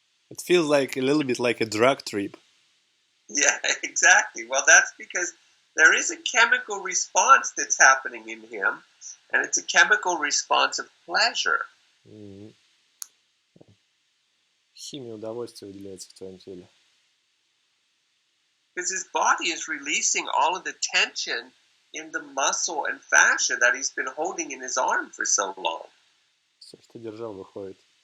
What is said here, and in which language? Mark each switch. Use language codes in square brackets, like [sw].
[en] It feels like a little bit like a drug trip. Yeah, exactly. Well, that's because there is a chemical response that's happening in him, and it's a chemical response of pleasure. [ru] Химия удовольствия выделяется в твоем теле. [en] Because his body is releasing all of the tension in the muscle and fascia that he's been holding in his arm for so long. [ru] Все, что держал, выходит.